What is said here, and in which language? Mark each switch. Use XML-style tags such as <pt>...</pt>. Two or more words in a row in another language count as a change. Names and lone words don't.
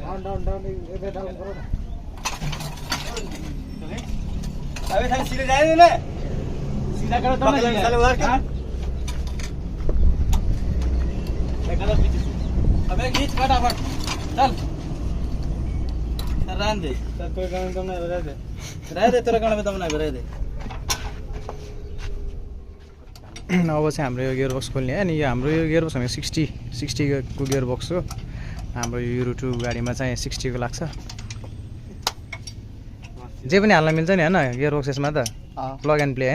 <en>down down</en> <hi>इधर डाउन करो ना अबे साले सीधे जाए ना सीधा करो तो साले उधर क्या देखा तो पीछे अबे खींच फटाफट चल रहन दे चल कोई काम तो नहीं रह दे तेरा गाना में दम नहीं रह दे</hi> <ne>अब चाहिँ हाम्रो यो</ne> <en>gear box</en> <ne>खोल्ने अनि यो हाम्रो यो</ne> <en>gear box</en> <ne>भनेको 60 को</ne> <en>gear box</en> <ne>हो हाम्रो यो युरो 2 गाडीमा चाहिँ 60 को लाग्छ जे पनि हाल्न मिल्छ नि हैन</ne> <en>gear box</en> <ne>यसमा त</ne> <en>plug and play</en> <ne>हैन</ne>